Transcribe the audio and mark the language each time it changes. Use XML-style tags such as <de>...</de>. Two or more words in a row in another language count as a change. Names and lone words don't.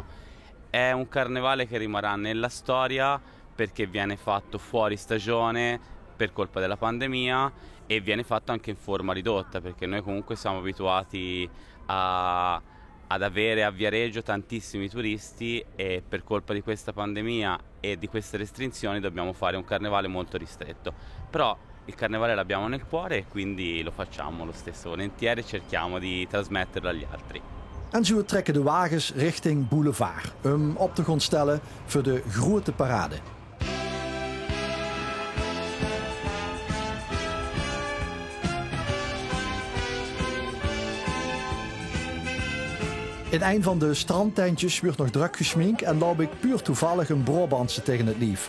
<it>È un carnevale che rimarrà nella storia perché viene fatto fuori stagione per colpa della pandemia e viene fatto anche in forma ridotta, perché noi comunque siamo abituati ad avere a Viareggio tantissimi turisti e per colpa di questa pandemia e di queste restrizioni dobbiamo fare un carnevale molto ristretto. Però il carnevale l'abbiamo nel cuore e quindi lo facciamo lo stesso volentieri e cerchiamo di trasmetterlo agli altri.</it> <nl>En zo trekken de wagens richting Boulevard, op te gaan stellen voor de grote parade. In een van de strandtentjes wordt nog druk geschminkt en loop ik puur toevallig een Brabantse tegen het lief.</nl>